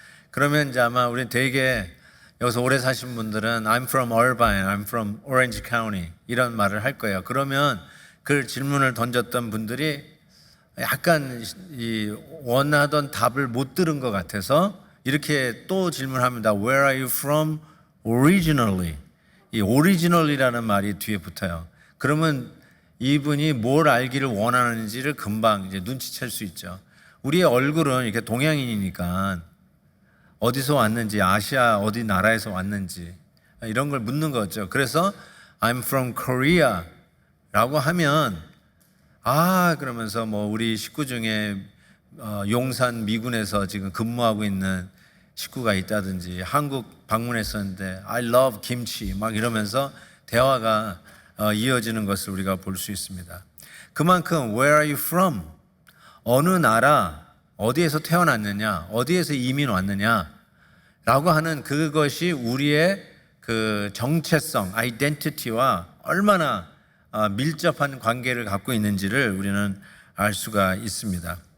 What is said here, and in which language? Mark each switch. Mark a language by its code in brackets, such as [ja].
[ko] 그러면 이제 아마 우리 되게 여기서 오래 사신 분들은 [en] I'm from Irvine, I'm from Orange County [ko] 이런 말을 할 거예요. 그러면 그 질문을 던졌던 분들이 약간 이 원하던 답을 못 들은 것 같아서 이렇게 또 질문합니다. [en] Where are you from originally? [ko] 이 original이라는 말이 뒤에 붙어요. 그러면 이분이 뭘 알기를 원하는지를 금방 이제 눈치챌 수 있죠. 우리의 얼굴은 이렇게 동양인이니까 어디서 왔는지, 아시아 어디 나라에서 왔는지 이런 걸 묻는 거죠. 그래서 [en] I'm from Korea [ko] 라고 하면 그러면서 뭐 우리 식구 중에 용산 미군에서 지금 근무하고 있는 식구가 있다든지 한국 방문했었는데 [en] I love [ko] 김치 막 이러면서 대화가 이어지는 것을 우리가 볼 수 있습니다. 그만큼 [en] Where are you from? [ko] 어느 나라, 어디에서 태어났느냐, 어디에서 이민 왔느냐 라고 하는 그것이 우리의 그 정체성, 아이덴티티와 얼마나 밀접한 관계를 갖고 있는지를 우리는 알 수가 있습니다.